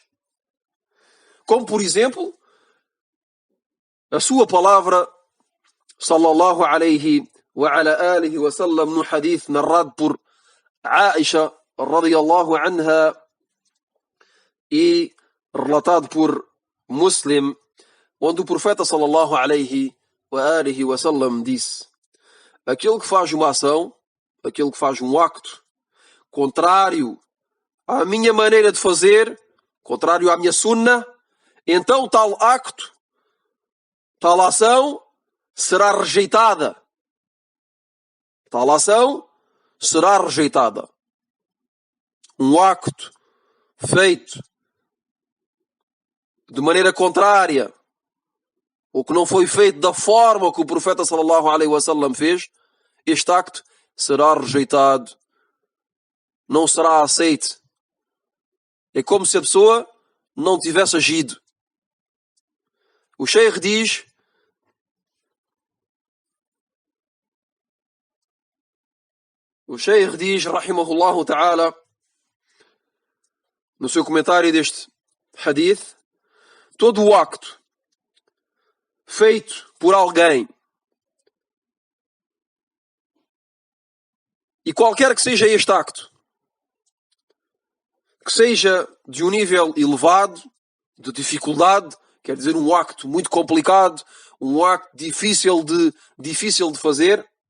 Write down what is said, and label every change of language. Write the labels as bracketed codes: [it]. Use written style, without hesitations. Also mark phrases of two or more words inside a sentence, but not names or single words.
[pt] Como, por exemplo, a sua palavra, [ar] صلى الله عليه وعلى آله وسلم, [pt] no hadith narrado por Aisha [ar] رضي الله عنها [pt] e relatado por Muslim, onde o profeta [ar] صلى الله عليه وآله وسلم [pt] disse: aquele que faz uma ação, aquele que faz um acto contrário à minha maneira de fazer, contrário à minha sunnah, então tal acto, tal ação será rejeitada. Tal ação será rejeitada. Um acto feito de maneira contrária, ou que não foi feito da forma que o profeta [ar] صلى الله عليه وسلم [pt] fez, este acto será rejeitado, não será aceito. É como se a pessoa não tivesse agido. O Sheikh diz: [ar] رحمه الله تعالى, [pt] no seu comentário deste hadith, todo o acto feito por alguém, e qualquer que seja este acto, que seja de um nível elevado, de dificuldade, quer dizer, um acto muito complicado, um acto difícil de fazer,